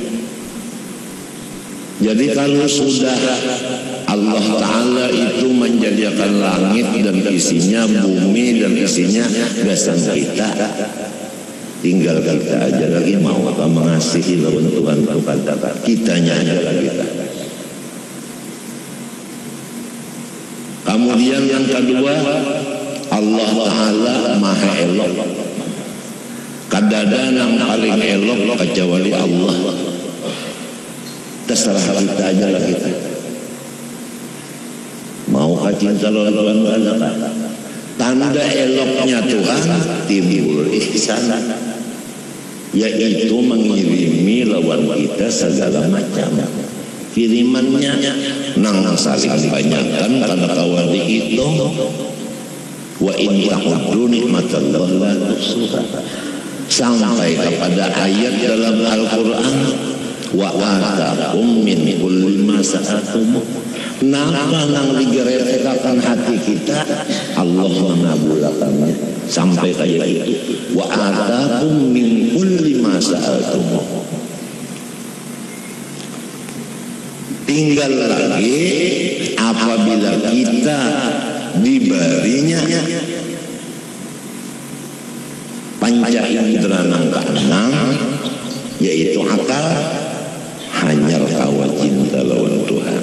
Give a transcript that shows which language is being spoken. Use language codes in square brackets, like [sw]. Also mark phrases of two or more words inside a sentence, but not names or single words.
[bjn] Jadi kalau sudah Allah Ta'ala itu menjadikan langit dan isinya, bumi dan isinya gasan kita, tinggal kita aja lagi mau apa mengasihi lawan Tuhan kepada kitanya aja lagi kita. Kemudian yang kedua, Allah Ta'ala maha elok. Kadada yang paling elok kecuali Allah. Terserah kita aja lah kita. Mau cinta lawan Tuhan? Tanda eloknya Tuhan timbul ihsan, yaitu mengirimi lawan kita segala macam kirimannya. Nang saling banyakkan karena kawali itu. [ar] وإن تعدوا نعمة الله لا تحصوها, [bjn] sampai kepada ayat dalam Al-Quran, [ar] وآتاكم من كل ما سألتم. [bjn] Napa nang digererekan hati kita, Allah mengabulkannya sampai kayak itu. [ar] وآتاكم من كل ما سألتم. [bjn] Tinggal lagi apabila kita diberinya panca indera nang keenam, yaitu akal, hanya kawa cinta lawan Tuhan.